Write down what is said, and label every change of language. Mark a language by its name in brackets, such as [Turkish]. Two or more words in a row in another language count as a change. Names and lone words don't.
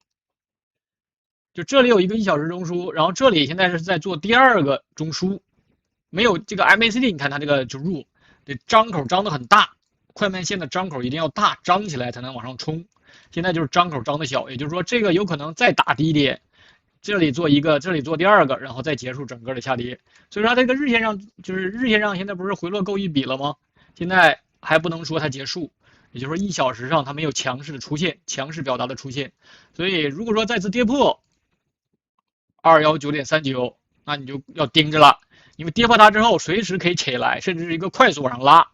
[Chinese] 就這裡有一個1小時中樞，然後這裡現在是在做第二個中樞，沒有這個 MACD，你看它這個就弱，這張口張得很大，快慢線的張口一定要大，張起來才能往上衝。現在就是張口張得小，也就是說這個有可能再打低點。這裡做一個，這裡做第二個，然後再結束整個的下跌。所以說這個日線上，就是日線上現在不是回落夠一筆了嗎？現在還不能說它結束，也就是說1小時上它沒有強勢的出現，強勢表達的出現。所以如果說再次跌破219.39，那你就要盯着了，因為跌破它之後隨時可以起來，甚至是一個快速往上拉。